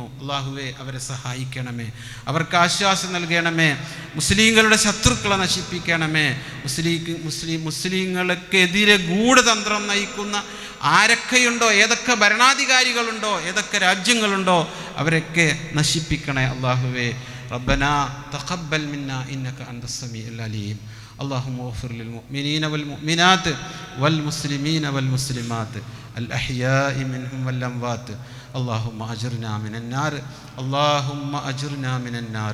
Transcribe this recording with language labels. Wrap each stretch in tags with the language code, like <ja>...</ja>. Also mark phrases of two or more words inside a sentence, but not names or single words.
<ml>അല്ലാഹുവേ, അവരെ സഹായിക്കണമേ, അവർക്ക് ആശ്വാസം നൽകണമേ, മുസ്ലിങ്ങളുടെ ശത്രുക്കളെ നശിപ്പിക്കണമേ. മുസ്ലിങ്ങൾക്കെതിരെ ഗൂഢതന്ത്രം നയിക്കുന്ന ആരൊക്കെയുണ്ടോ, ഏതൊക്കെ ഭരണാധികാരികളുണ്ടോ, ഏതൊക്കെ രാജ്യങ്ങളുണ്ടോ, അവരൊക്കെ നശിപ്പിക്കണേ അല്ലാഹുവേ.</ml> <ar>ربنا تقبل منا إنك أنت السميع العليم. اللهم اغفر للمؤمنين والمؤمنات والمسلمين والمسلمات الأحياء منهم والأموات. اللهم أجرنا من النار، اللهم أجرنا من النار.</ar>